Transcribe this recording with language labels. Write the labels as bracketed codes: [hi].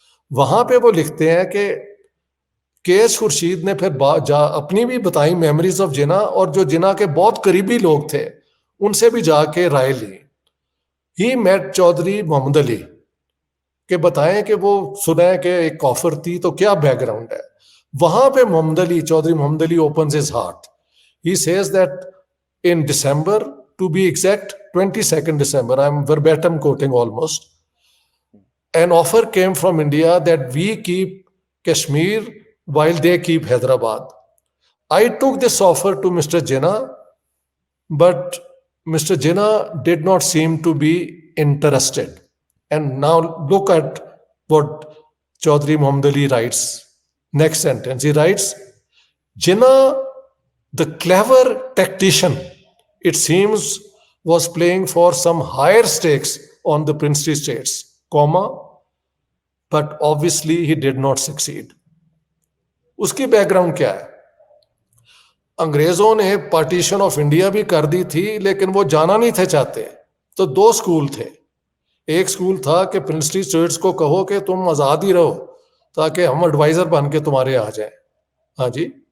[ur] وہاں پہ وہ لکھتے ہیں کہ کے ایس خورشید نے پھر اپنی بھی بتائی میموریز آف جناح, اور جو جناح کے بہت قریبی لوگ تھے ان سے بھی جا کے رائے لی. [en] he met [ur] چودھری محمد علی کہ بتائیں کہ وہ سنیں کہ ایک کافر تھی تو کیا بیک گراؤنڈ ہے. وہاں پہ محمد علی, چودھری محمد علی [en] opens his heart. He says that in December, to be exact 22nd December, I am verbatim quoting almost, an offer came from India that we keep Kashmir while they keep Hyderabad. I took this offer to Mr. Jinnah, but Mr. Jinnah did not seem to be interested. And now look at what Chaudhry Muhammad Ali writes. Next sentence, he writes, Jinnah, the clever tactician, it seems, was playing for some higher stakes on the princely states, comma, but obviously he did not succeed. [ur] اس کی back ground کیا ہے؟ انگریزوں نے partition of India بھی کر دی تھی, لیکن وہ جانا نہیں تھے چاہتے. تو 2 سکول تھے. ایک سکول تھا کہ پرنسلی اسٹیٹس کو کہو کہ تم آزاد ہی رہو تاکہ ہم ایڈوائزر بن کے تمہارے آ جائیں, ہاں جی.